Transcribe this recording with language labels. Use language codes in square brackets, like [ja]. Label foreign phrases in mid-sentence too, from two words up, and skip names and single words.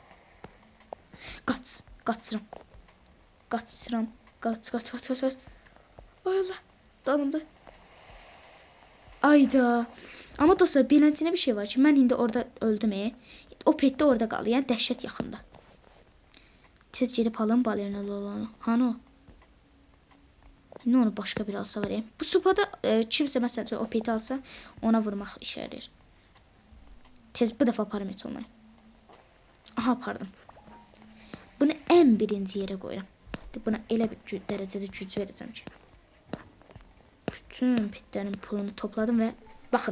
[az] Qaçıram. Qaç. Ay Allah. Dalımda. Ayda. Amma dostlar, beləncə bir şey var ki, mən indi orada öldüm. O pet də orada qaldı. Yəni dəhşət yaxında. Tez gedib alım balerinalı olanı. Hani o? [tr] Ne onu başka bir alsa vereyim. [az] Bu supada kimsə məsələn o peti alsa ona vurmaq işə yarayır. Tez bu dəfə aparım heç olmayın. Aha, pardon. [tr] Bunu en birinci yere koyuram. [az] Buna elə bir dərəcədə güc verəcəm ki. Bütün petlərin pulunu topladım [tr] ve bakın.